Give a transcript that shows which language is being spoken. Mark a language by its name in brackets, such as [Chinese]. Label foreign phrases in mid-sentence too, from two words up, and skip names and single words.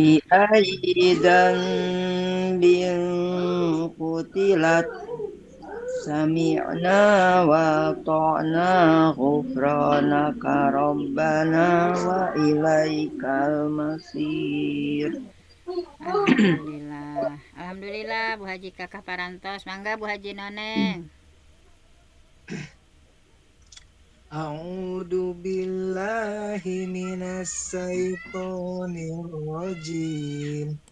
[Arabic] بأي ذنب قتلت سمعنا وأطعنا غفرانك ربنا وإليك المصير. [Sundanese] Alhamdulillah Bu Haji Kakak parantos. Mangga Bu Haji Noneng. [Arabic] أعوذ بالله من الشيطان الرجيم.